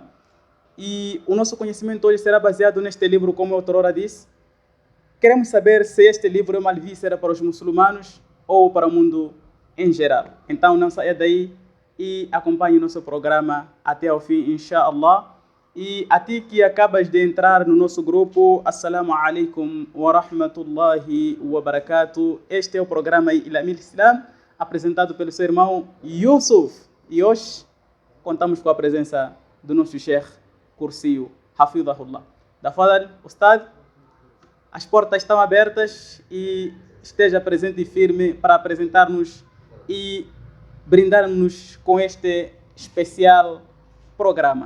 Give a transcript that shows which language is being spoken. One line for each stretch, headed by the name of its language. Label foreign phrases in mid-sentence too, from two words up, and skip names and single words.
Portuguese: E o nosso conhecimento hoje será baseado neste livro, como a autora disse. Queremos saber se este livro é uma alvícera para os muçulmanos ou para o mundo em geral. Então não saia daí e acompanhe o nosso programa até ao fim, inshallah. E a ti que acabas de entrar no nosso grupo,
Arabic: السلام عليكم و رحمة الله و بركاته.
Portuguese: Este é o programa I'lamil Islam, apresentado pelo seu irmão Yusuf. E hoje contamos com a presença do nosso Sheikh Kursiyu Hafidhahullah.
Arabic: تفضل أستاذ,
Portuguese: as portas estão abertas e esteja presente e firme para apresentar-nos e brindar-nos com este especial programa.